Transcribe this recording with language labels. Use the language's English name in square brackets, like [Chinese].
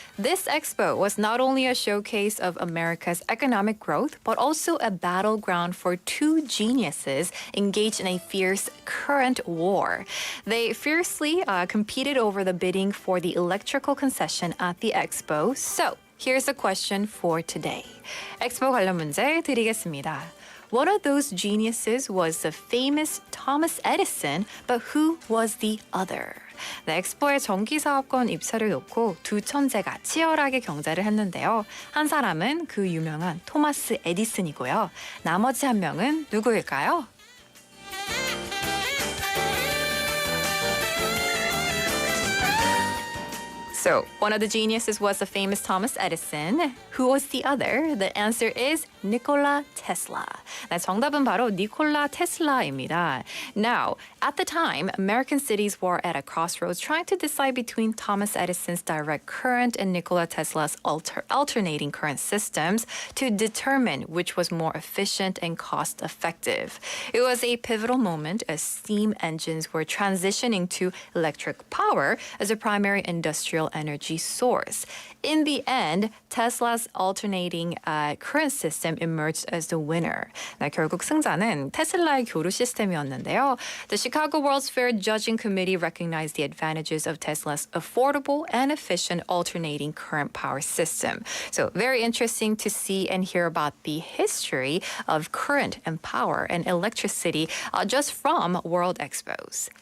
[English] This expo was not only a showcase of America's economic growth, but also a battleground for two geniuses engaged in a fierce current war. They fiercely competed over the bidding for the electrical concession at the expo. So here's a question for today. [Korean] 엑스포 관련 문제 드리겠습니다. [English] One of those geniuses was the famous Thomas Edison, but who was the other? [Korean] 네, 엑스포의 전기사업권 입찰을 놓고 두 천재가 치열하게 경쟁을 했는데요. 한 사람은 그 유명한 토마스 에디슨이고요. 나머지 한 명은 누구일까요? [English] So, one of the geniuses was the famous Thomas Edison. Who was the other? The answer is Nikola Tesla. [Korean] 네, 정답은 바로 니콜라 테슬라입니다. [English] Now, at the time, American cities were at a crossroads trying to decide between Thomas Edison's direct current and Nikola Tesla's alternating current systems to determine which was more efficient and cost-effective. It was a pivotal moment as steam engines were transitioning to electric power as a primary industrial energy source. In the end, Tesla's alternating current system emerged as the winner. [Korean] 네, 결국 승자는 테슬라의 교류 시스템이었는데요. [English] The Chicago World's Fair Judging Committee recognized the advantages of Tesla's affordable and efficient alternating current power system. So very interesting to see and hear about the history of current and power and electricity just from World Expos.